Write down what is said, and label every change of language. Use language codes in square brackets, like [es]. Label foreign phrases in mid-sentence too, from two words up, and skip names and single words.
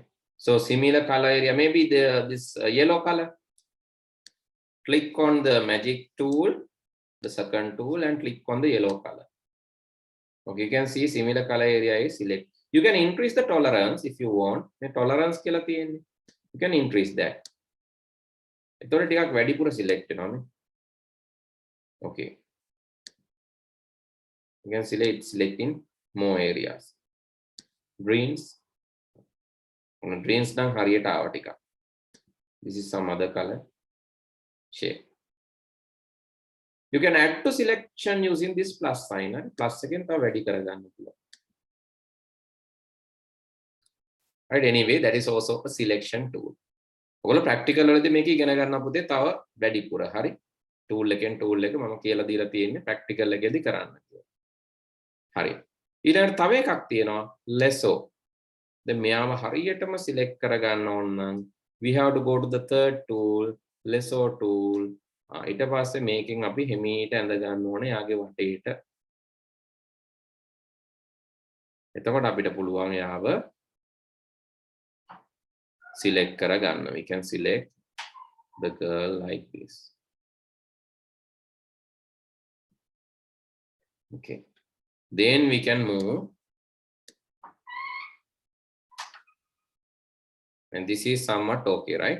[en] So similar color area, maybe this yellow color. Click on the magic tool, the second tool, and click on the yellow color. Okay, you can see similar color area is select. You can increase the tolerance if you want. The tolerance [si] කියලා තියෙන්නේ. [en] You can increase that. [si] එතකොට ටිකක් වැඩිපුර select වෙනවා. [en] Okay. You can selecting more areas. [si] Greens. Greens නම් හරියට ආව ටිකක්. [en] This is some other color. Shape. You can add to selection using this plus sign. [si] Plus එකෙන් තව වැඩි කරගන්න පුළුවන්. [en] Right, anyway, that is also a selection tool. [si] ඔයගොල්ලෝ practical වලදී මේක ඉගෙන ගන්න පුතේ තව වැඩිපුර. හරි. tool එකෙන් tool එක මම කියලා දීලා තියෙන්නේ practical එකේදී කරන්න කියලා. හරි. ඊළඟට තව එකක් තියෙනවා lasso. දැන් මෙයාව හරියටම select කරගන්න ඕන නම් [en] we have to go to the third tool, lasso tool. [si] ඊට පස්සේ මේකෙන් අපි හිමීට ඇඳ ගන්න ඕනේ යාගේ වටේට. එතකොට අපිට පුළුවන් යාව select කරගන්න. [en] We can select the girl like this. Okay. Then we can move. And this is somewhat okay, right?